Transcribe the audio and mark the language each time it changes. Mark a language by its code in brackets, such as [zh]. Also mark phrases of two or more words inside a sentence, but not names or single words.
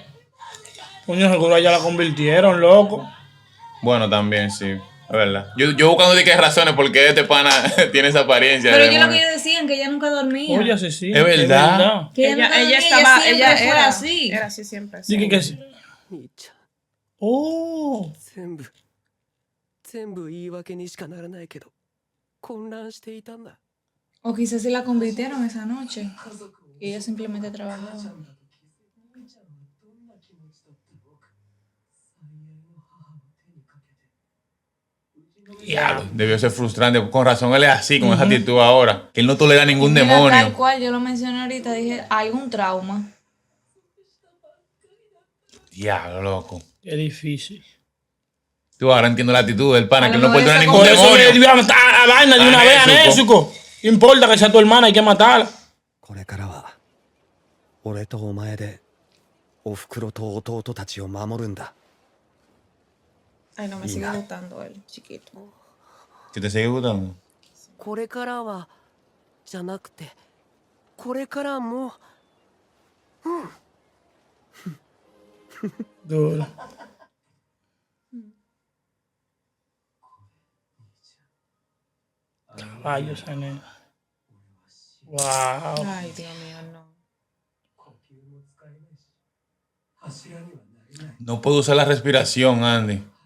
[es] Coño, seguro ya la convirtieron, loco. Bueno, también, sí. Es verdad. Yo buscando de qué razones porque este pana tiene esa apariencia. Pero de yo lo que demonio. ellos decían, que ella nunca dormía. Oye, sí, sí. Es verdad. Que ella, nunca dormía, ella estaba, siempre ella fue era así. Era así siempre. Así. Dije que sí. [ja] 兄ちゃん Oh. 全部言い訳にしかならないけど混乱していたんだ [es] O quizás se la convirtieron esa noche. Y ella simplemente trabajaba. Diablo, debió ser frustrante. Con razón él es así, con esa actitud ahora. Que él no tolera ningún Mira, demonio. Tal cual, yo lo mencioné ahorita, dije, hay un trauma. Diablo, loco. Qué difícil. Tú ahora entiendo la actitud del pana, A que lo él no puede mejor tener esa ningún Por eso demonio. le iba a matar a vaina de una vez a Nezuko. Importa que sea tu hermana, hay que matarla. [ja] これからは俺とお前でおふくろと弟たちを守るんだ [es] Ay, no me sigue gustando el chiquito. ¿Que te sigue gustando? [ja] これからはじゃなくてこれからも [es] Duro. Caballos, nena. Wow. Ay, Dios mío, no. No puedo usar la respiración, Andy.